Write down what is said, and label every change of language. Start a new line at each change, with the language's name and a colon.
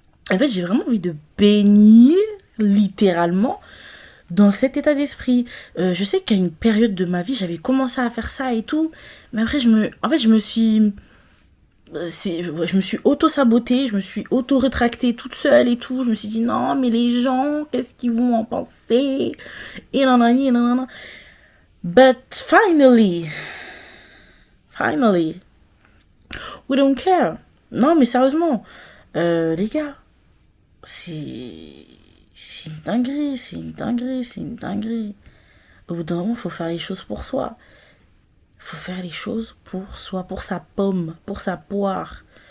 French: En fait, j'ai vraiment envie de baigner, littéralement, dans cet état d'esprit. Je sais qu'à une période de ma vie, j'avais commencé à faire ça et tout. Mais après, je me suis... je me suis auto-sabotée, je me suis auto-rétractée toute seule et tout. Je me suis dit, non, mais les gens, qu'est-ce qu'ils vont en penser? Et nanani, nanana.
English: But finally, we don't care.
French: Non, mais sérieusement, les gars, c'est une dinguerie, c'est une dinguerie, c'est une dinguerie. Au bout d'un moment, il faut faire les choses pour soi. Il faut faire les choses pour soi, pour sa pomme, pour sa poire.